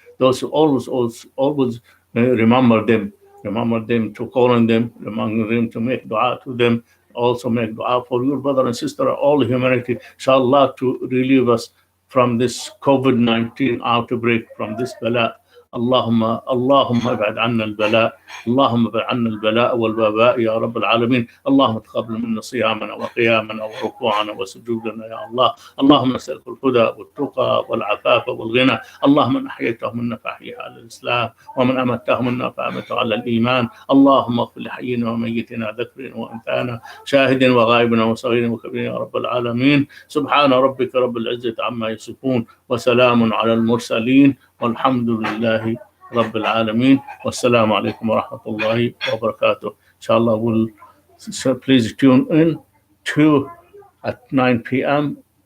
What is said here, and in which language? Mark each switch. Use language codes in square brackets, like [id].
[en] Those who always remember them to call on them, remember them to make dua to them. Also make dua for your brother and sister, all humanity, inshallah, to relieve us from this COVID-19 outbreak, from this bala. [ar] اللهم ابعد عنا البلاء، اللهم ابعد عنا البلاء والوباء يا رب العالمين. اللهم تقبل منا صيامنا وقيامنا وركوعنا وسجودنا يا الله. اللهم نسألك الهدى والتقى والعفاف والغنى. اللهم من أحييته منا فأحيه على الإسلام، ومن أمته منا فأمته على الإيمان. اللهم اغفر لحينا وميتنا، ذكرنا وأنثانا، شاهد وغائبنا وصغير وكبير يا رب العالمين. سبحان ربك رب العزة عما يصفون، وسلام على المرسلين، والحمد لله رب العالمين. والسلام عليكم ورحمة الله وبركاته. [en] Inshallah, so please tune in to at 9 p.m.